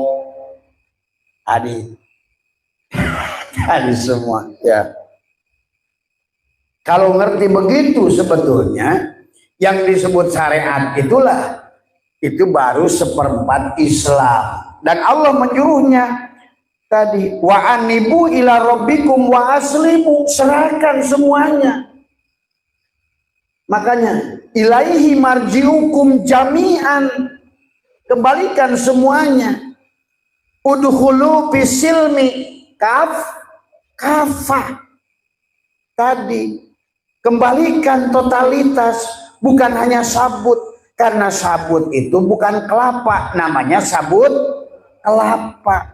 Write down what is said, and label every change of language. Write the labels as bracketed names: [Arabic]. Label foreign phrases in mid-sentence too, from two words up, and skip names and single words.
[Indonesian] Tadi semua ya. Kalau ngerti begitu sebetulnya yang disebut syariat itulah itu baru 1/4 Islam. Dan Allah menyuruhnya tadi [Arabic] وأنيبوا إلى ربكم وأسلموا, [Indonesian] serahkan semuanya. [Arabic] Makanya إليه مرجعكم جميعا, [Indonesian] kembalikan semuanya. [Arabic] ادخلوا في السلم كافة. [Indonesian] Tadi kembalikan totalitas, bukan hanya sabut. Karena sabut itu bukan kelapa, namanya sabut kelapa.